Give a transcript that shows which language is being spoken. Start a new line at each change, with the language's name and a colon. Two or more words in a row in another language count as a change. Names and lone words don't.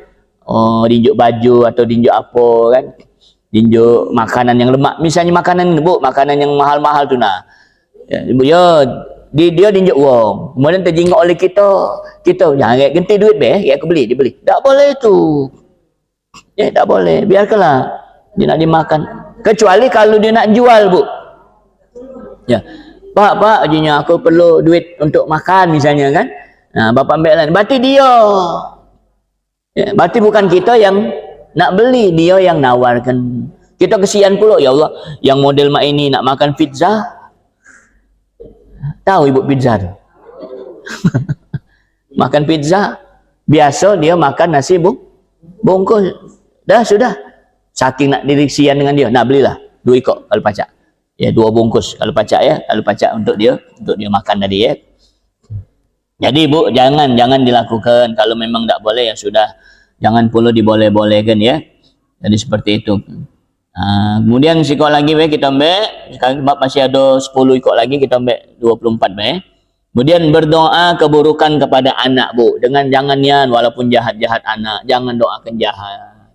Musi: Oh, dinjuk baju atau dinjuk apa kan, dinjuk makanan yang lemak misalnya makanan yang mahal-mahal tu nah ya, dia dinjuk uang kemudian terjingok oleh kita jangan ganti duit aku beli dia beli tak boleh tu tak boleh biarkanlah dia nak dimakan kecuali kalau dia nak jual bu ya pak ajinya aku perlu duit untuk makan misalnya kan bapak ambil lah berarti dia berarti bukan kita yang nak beli, dia yang nawarkan. Kita kesian pula,
Arabic: ya Allah,
Musi: yang model mak ini nak makan pizza. Tahu ibu pizza tu? Makan pizza, biasa dia makan nasi bungkus. Dah sudah. Saking nak diri kesian dengan dia, nak belilah 2 ekor kalau pacak. Ya, 2 bungkus kalau pacak ya, kalau pacak untuk dia makan tadi ya. Jadi bu, jangan dilakukan. Kalau memang tak boleh ya sudah, jangan pula diboleh-bolehkan ya. Jadi seperti itu. Kemudian sikok lagi kita ambil, sekarang masih ada 10 ikut lagi, kita ambil 24 Kemudian berdoa keburukan kepada anak bu, dengan jangan yan, walaupun jahat-jahat anak, jangan doakan jahat.